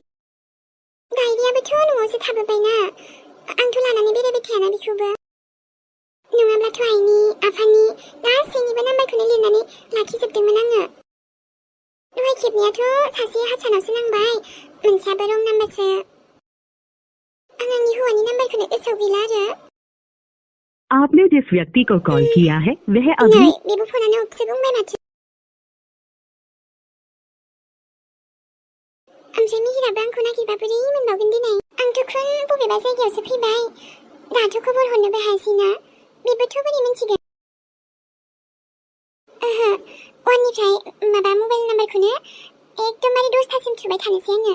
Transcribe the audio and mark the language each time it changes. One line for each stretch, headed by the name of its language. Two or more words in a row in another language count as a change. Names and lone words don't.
Bodo: गायरियाबोथ' न'आवसो थाबोबायना, आंथ' लानानै बेरायबाय थायाना बिखौबो। नङाब्लाथ' आइनि आफानि गासैनिबो नाम्बारखौनो लिरनानै लाखिजोबदोंमोन आङो। दहाय खेबनियाथ' सासे हारसानावसो नांबाय, मोनसेयाबो रं नाम्बारसो। आं आंनि हौवानि नाम्बारखौनो गोसोआव गैला आरो।
Hindi: आपने जिस व्यक्ति को कॉल किया है वह
Bodo: नै
Hindi: अभी
Bodo: बेबो फनानो अफसो बुंबाय माथो। ओमफ्राय मिहिराबो आंखौ नागिरबा बोरै मोनबावगोन दिनै? आंथ' खुन बबेबा जायगायावसो फैबाय, दाथ' खबर हरनोबो हायासैना, बेबोथ' बोरै मिन्थिगोन? ओहो, वाननिफ्राय माबा मबाइल नाम्बारखौनो एकदमबारे 10थासिम थुबाय थानोसै आङो।